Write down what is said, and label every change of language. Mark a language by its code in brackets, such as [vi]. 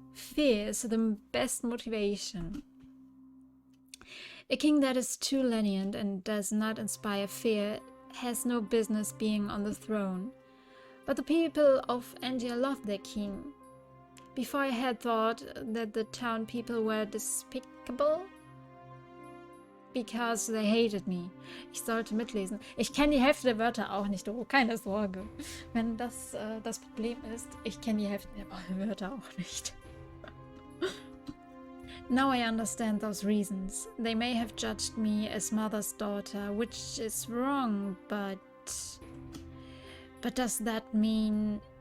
[en] Fear is the best motivation. A king that is too lenient and does not inspire fear has no business being on the throne. But the people of Angia love their king. Before I had thought that the town people were despicable because they hated me. [de] Ich sollte mitlesen. Ich kenne die Hälfte der Wörter auch nicht, oh, keine Sorge. Wenn das das Problem ist, ich kenne die Hälfte der Wörter auch nicht. [en] Now I understand those reasons. They may have judged me as mother's daughter, which is wrong, but does that mean...